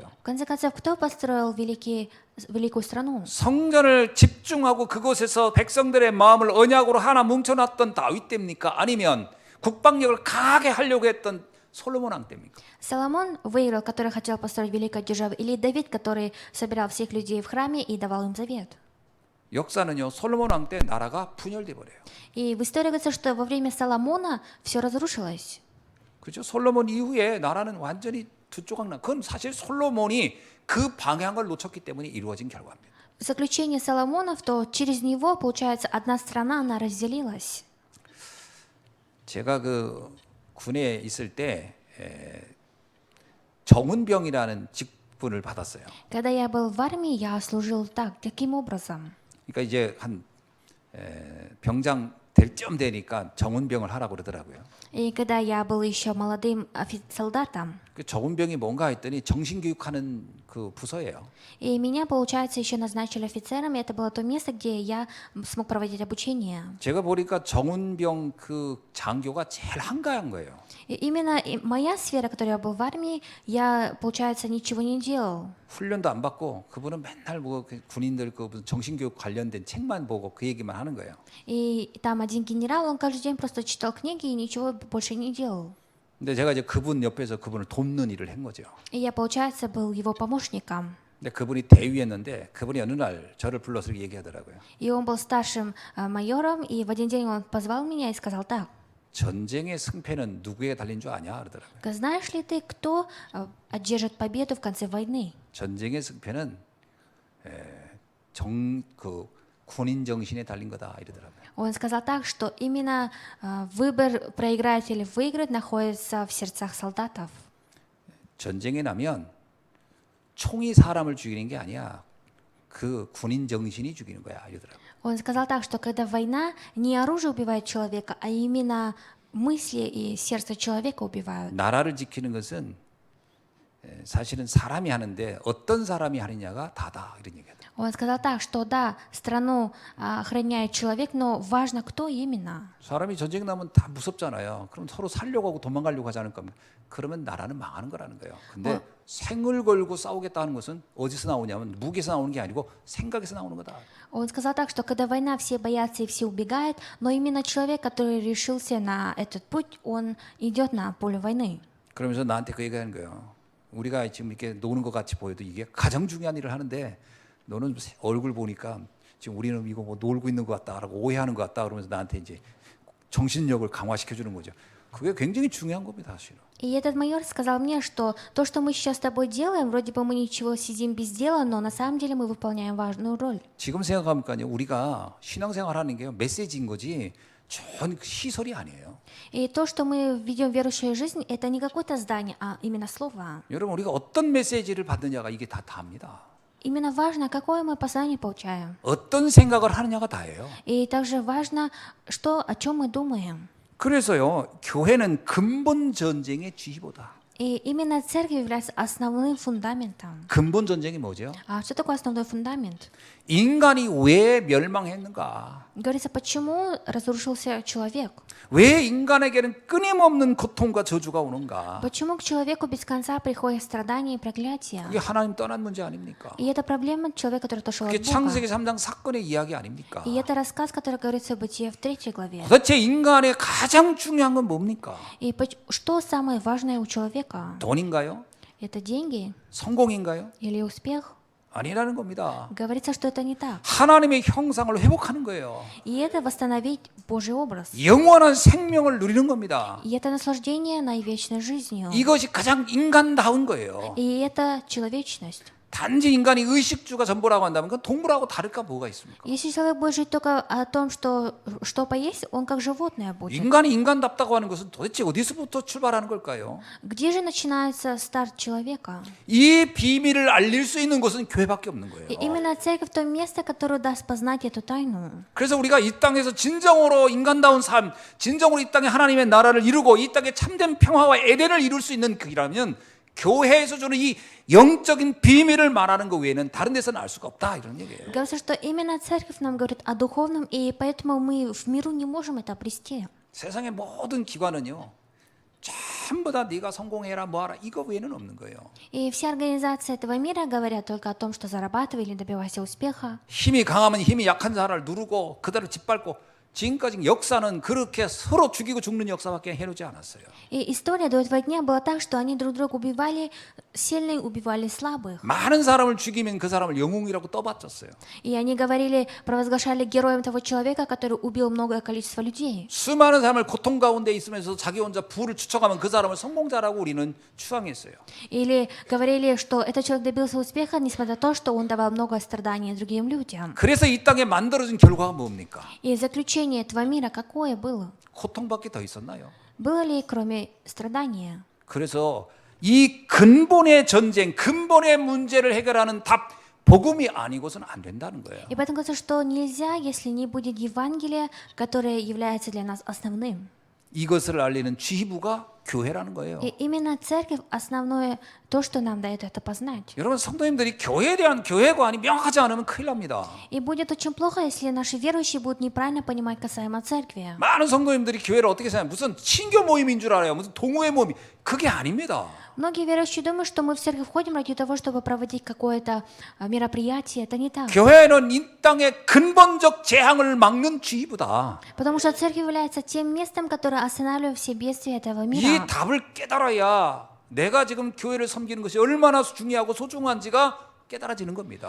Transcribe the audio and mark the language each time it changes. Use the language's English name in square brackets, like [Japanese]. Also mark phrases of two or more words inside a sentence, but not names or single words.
[Russian] В конце концов, кто построил великую страну? [Korean] 성전을 집중하고 그곳에서 백성들의 마음을 언약으로 하나 뭉쳐놨던 다윗 때입니까? 아니면 국방력을 강하게 하려고 했던 솔로몬 왕 때입니까? [Russian] Соломон выиграл, который хотел построить великую державу, или Давид, который собирал всех людей в храме и давал им завет? [Korean] 역사는요, 솔로몬 왕 때 나라가 분열돼 버려요. [Russian] И в истории говорится, что во время Соломона все разрушилось. [Korean] 그렇죠? 솔로몬 이후에 나라는 완전히 두 조각 나. 그건 사실 솔로몬이 그 방향을 놓쳤기 때문에 이루어진 결과입니다. [Russian] В заключение Соломонов, то через него, получается, одна страна, она разделилась. [Korean] 제가 그 군에 있을 때 정운병이라는 직분을 받았어요. [Russian] Когда я был в армии, я служил таким образом. [Korean] 그러니까 이제 한 병장 될 쯤 되니까 정운병을 하라고 그러더라고요. [Russian] И когда я был еще молодым солдатом, [Korean] 그 정운병이 뭔가 했더니 정신교육하는 그 부서예요. [Russian] и меня, получается, еще назначили офицером, и это было то место, где я смог проводить обучение. [Korean] 제가 보니까 정운병 그 장교가 제일 한가한 거예요. [Russian] И именно моя сфера, которой я был в армии, я, получается, ничего не делал. [Korean] 훈련도 안 받고 그분은 맨날 뭐 군인들 그 무슨 정신교육 관련된 책만 보고 그 얘기만 하는 거예요. [Russian] И там один генерал, он каждый день просто читал книги и ничего больше не делал. [Korean] 근데 제가 이제 그분 옆에서 그분을 돕는 일을 한 거죠. [Russian] И я, получается, был его помощником. [Korean] 근데 그분이 대위였는데 그분이 어느 날 저를 불러서 이렇게 얘기하더라고요. [Russian] И он был старшим майором, и в один день он позвал меня и сказал так: [Korean] 전쟁의 승패는 누구에 달린 줄 아냐 그러더라고요. [Russian] знаешь ли ты, кто одержит победу в конце войны? [Korean] 전쟁의 승패는 그 군인 정신에 달린 거다 이러더라고요. [Russian] Он сказал так, что именно выбор, проиграть или выиграть, находится в сердцах солдатов. [Korean] 전쟁에 나면 총이 사람을 죽이는 게 아니야. 그 군인 정신이 죽이는 거야 이러더라고요. [Russian] Он сказал так, что когда война, не оружие убивает человека, а именно мысли и сердце человека убивают. [Korean] 나라를 지키는 것은 사실은 사람이 하는데 어떤 사람이 하느냐가 다다 이런 얘기예요. [Russian] Он сказал так, что да, страну охраняет человек, но важно, кто именно. [Korean] 사람이 전쟁 나면 다 무섭잖아요. 그럼 서로 살려고 하고 도망가려고 하지 않을까? 그러면 나라는 망하는 거라는 거예요. 근데 생을 걸고 싸우겠다는 것은 어디서 나오냐면 무기에서 나오는 게 아니고 생각에서 나오는 거다. [Russian] Он сказал так, что когда война, все боятся и все убегают, но именно человек, который решился на этот путь, он идет на поле войны. [Korean] 그러면서 나한테 그 얘기하는 거예요. 우리가 지금 이렇게 노는 것 같이 보여도 이게 가장 중요한 일을 하는데 너는 얼굴 보니까 지금 우리는 이거 뭐 놀고 있는 것 같다라고 오해하는 것 같다 그러면서 나한테 이제 정신력을 강화시켜 주는 거죠. 그게 굉장히 중요한 겁니다, 사실은. [Russian] И этот майор сказал мне, что то, что мы сейчас с тобой делаем, вроде бы мы ничего сидим без дела, но на самом деле мы выполняем важную роль. [Korean] 지금 생각하니까요, 우리가 신앙생활하는 게요 메시지인 거지 좋은 시설이 아니에요. [Russian] И то, что мы ведем верующую жизнь, это не какое-то здание, а именно слово. [Korean] 여러분 우리가 어떤 메시지를 받느냐가 이게 다 답니다. [Russian] Именно важно, какое мы послание получаем. [Korean] 어떤 생각을 하느냐가 다예요. [Russian] И также важно, что, о чем мы думаем. [Korean] 그래서요, 교회는 근본 전쟁의 지휘보다. [Russian] И именно церковь является основным фундаментом. [Korean] 근본 전쟁이 뭐죠? [Russian] А что такое основной фундамент? [Korean] 인간이 왜 멸망했는가? [Russian] Говорится, почему разрушился человек? [Korean] 왜 인간에게는 끊임없는 고통과 저주가 오는가? [Russian] Почему к человеку без конца приходят страдания и проклятия? [Korean] 그게 하나님 떠난 문제 아닙니까? [Russian] И это проблема человека, который отошел [Korean] 그게 [Russian] от Бога. [Korean] 창세기 3장 사건의 이야기 아닙니까? [Russian] И это рассказ, который говорится в Бытие в 3 главе. [Korean] 도대체 인간의 가장 중요한 건 뭡니까? [Russian] И что самое важное у человека? [Korean] 돈인가요? [Russian] Это деньги [Korean] 성공인가요? [Russian] или успех? [Korean] 아니라는 겁니다. [Russian] Говорится, что это не так. [Korean] 하나님의 형상을 회복하는 거예요. [Russian] И это восстановить Божий образ. [Korean] 영원한 생명을 누리는 겁니다. [Russian] И это наслаждение на вечной жизнью. [Korean] 이것이 가장 인간다운 거예요. [Russian] И это человечность. [Korean] 단지 인간이 의식주가 전부라고 한다면 그건 동물하고 다를까 뭐가 있습니까? [Russian] Если человек будет жить только о том, что поесть, он как животное будет. [Korean] 인간이 인간답다고 하는 것은 도대체 어디서부터 출발하는 걸까요? [Russian] Где же начинается старт человека? [Korean] 이 비밀을 알릴 수 있는 곳은 교회밖에 없는 거예요. [Russian] И именно церковь то место, которое даст познать эту тайну. [Korean] 그래서 우리가 이 땅에서 진정으로 인간다운 삶, 진정으로 이 땅에 하나님의 나라를 이루고 이 땅에 참된 평화와 에덴을 이룰 수 있는 길이라면 교회에서 주는 이 영적인 비밀을 말하는 것 외에는 다른 데서는 알 수가 없다 이런 얘기예요. [Russian] Говорится, что именно церковь нам говорит о духовном, и поэтому мы в миру не можем это обрести. [Korean] 세상의 모든 기관은요. 전부 다 네가 성공해라 뭐하라 이거 외에는 없는 거예요. [Russian] И все организации этого мира говорят только о том, что зарабатывай или добивайся успеха. [Korean] 힘이 강하면 힘이 약한 사람을 누르고 그대로 짓밟고 지금까지 역사는 그렇게 서로 죽이고 죽는 역사밖에 해놓지 않았어요. [Russian] И история до этого дня была так, что они друг друга убивали, сильные убивали слабых. [Korean] 많은 사람을 죽이면 그 사람을 영웅이라고 떠받쳤어요. [Russian] И они говорили, провозглашали героем того человека, который убил многое количество людей. [Korean] 수많은 사람을 고통 가운데 있으면서 자기 혼자 부를 추척하면 그 사람을 성공자라고 우리는 추앙했어요. [Russian] Или говорили, что этот человек добился успеха, несмотря на то, что он давал много страданий другим людям. [Korean] 그래서 이 땅에 만들어진 결과가 뭡니까? [Russian] И заключение этого мира какое было? [Korean] 고통밖에 더 있었나요? [Russian] Было ли кроме страдания? [Korean] 그래서 이 근본의 전쟁, 근본의 문제를 해결하는 답, 복음이 아니고서는 안 된다는 거예요. [Russian] И поэтому говорится, что нельзя, если не будет Евангелия, которое является для нас основным. [Korean] 이것을 알리는 지휘부가 교회라는 거예요. [Russian] И именно церковь основное то, что нам дает это познать. [Korean] 여러분 성도님들이 교회에 대한 교회관이 명확하지 않으면 큰일 납니다. [Russian] И будет очень плохо, если наши верующие будут неправильно понимать касаемо церкви. [Korean] 많은 성도님들이 교회를 어떻게 생각해요? 무슨 친교 모임인 줄 알아요. 무슨 동호회 모임. 그게 아닙니다. [Russian] Многие верующие думают, что мы в церковь ходим ради того, чтобы проводить какое-то мероприятие. Это не так. [Korean] 교회는 이 땅의 근본적 재앙을 막는 지휘부다. [Russian] Потому что церковь является тем местом, которое останавливает все бедствия этого [Korean] 이 [Russian] мира. [Korean] 답을 깨달아야 내가 지금 교회를 섬기는 것이 얼마나 중요하고 소중한지가 깨달아지는 겁니다.